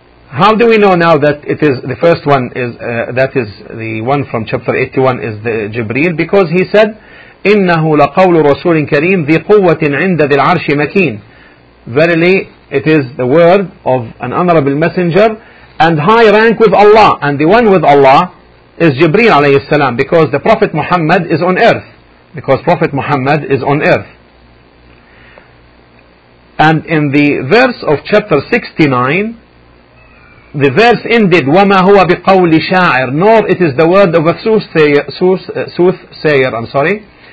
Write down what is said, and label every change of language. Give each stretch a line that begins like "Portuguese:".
English: How do we know now that it is the first one is that is the one from chapter 81 is the Jibreel? Because he said,
Arabic: إِنَّهُ لَقَوْلُ رَسُولٍ كَرِيمٍ ذِي قُوَّةٍ عِنْدَ ذِي الْعَرْشِ مَكِينٍ.
English: Verily, it is the word of an honorable messenger and high rank with Allah. And the one with Allah is Jibreel عليه السلام, because the Prophet Muhammad is on earth. Because Prophet Muhammad is on earth. And in the verse of chapter 69, the verse ended,
Arabic: وَمَا هُوَ بِقَوْلِ شَاعِرٍ,
English: nor it is the word of a soothsayer, I'm sorry.